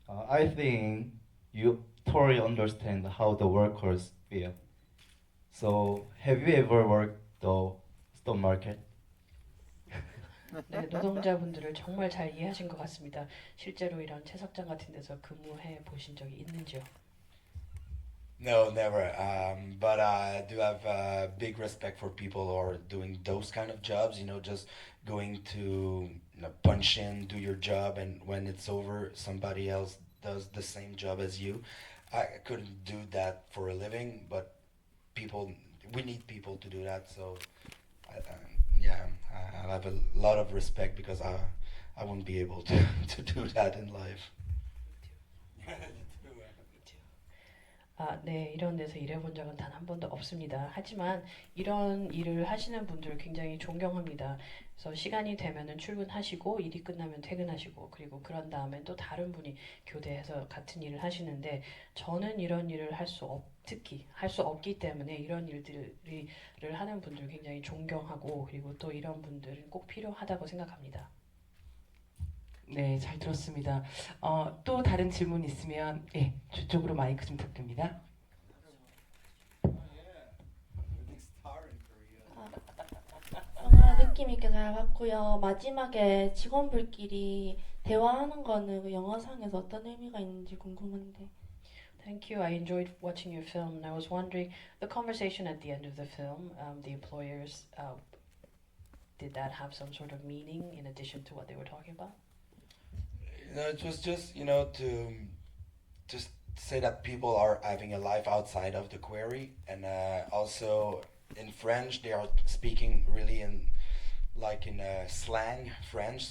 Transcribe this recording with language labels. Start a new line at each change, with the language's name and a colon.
English: I think you totally understand how the workers feel. So, have you ever worked the stock market?
Korean: 네, 노동자분들을 정말 잘 이해하신 것 같습니다. 실제로 이런 채석장 같은 데서 근무해 보신 적이 있는지요?
English: No, never. But I do have big respect for people who are doing those kind of jobs. You know, just going to punch in, do your job, and when it's over, somebody else does the same job as you. I couldn't do that for a living, but we need people to do that. So, yeah, I have a lot of respect because I wouldn't be able to to do that in life.
Korean: 네, 이런 데서 일해본 적은 단 한 번도 없습니다. 하지만 이런 일을 하시는 분들을 굉장히 존경합니다. 그래서 시간이 되면은 출근하시고 일이 끝나면 퇴근하시고 그리고 그런 다음에 또 다른 분이 교대해서 같은 일을 하시는데 저는 이런 일을 특히 할 수 없기 때문에 이런 일들을 하는 분들 굉장히 존경하고 그리고 또 이런 분들은 꼭 필요하다고 생각합니다. 네, 잘 들었습니다. 또 다른 질문 있으면 예, 저쪽으로 마이크 좀 부탁드립니다. 영화 느낌 있게 잘 봤고요. 마지막에 직원들끼리 대화하는 거는 그 영화상에서 어떤 의미가 있는지 궁금한데.
English: Thank you. I enjoyed watching your film, and I was wondering the conversation at the end of the film. The employers, did that have some sort of meaning in addition to what they were talking about? It was just to just say that people are having a life outside of the quarry, and also in French they are speaking really in slang French.